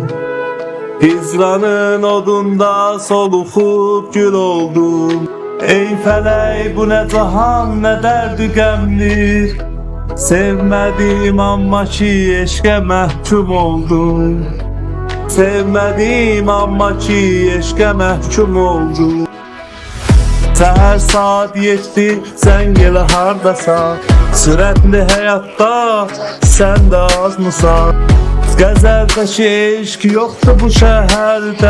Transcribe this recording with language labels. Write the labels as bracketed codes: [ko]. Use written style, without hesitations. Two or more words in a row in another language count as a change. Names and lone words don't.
[tr] Hicranın odunda solukup gül oldum. Ey felek bu ne cahan ne derdi gemli. Sevmedim amma ki eşke mahkum oldum. Sevmedim amma ki eşke mahkum oldum. [az] Səhər saat 7 sen gələ hardasan. Sürətli həyatda sən də azmısan. Qəzəldəki eşq yoxdur bu şəhərdə.